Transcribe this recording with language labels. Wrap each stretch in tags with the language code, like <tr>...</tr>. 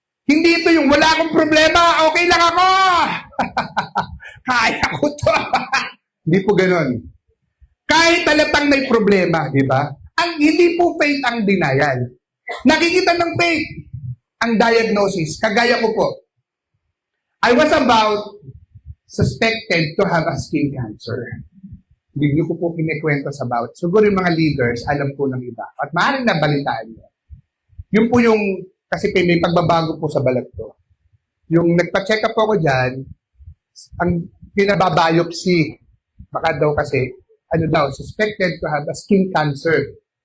<tl>Hindi ito yung wala akong problema, okay lang ako. Kaya ko to. Hindi po ganun. Kahit talatang may problema, di ba? Hindi po faith ang denial. Nakikita ng faith ang diagnosis. Kagaya ko po.</tl> <en>I was about suspected to have a skin cancer.</en> <tl>Hindi ko po kinikwento sa bawat. Siguro yung mga leaders, alam po ng iba. At maaaring nabalitaan nyo. Yun po yung, kasi may pagbabago po sa balat ko. Yung nagpa-check up ako dyan, ang pinababiopsy, baka daw kasi,</tl> <en>suspected to have a skin cancer.</en>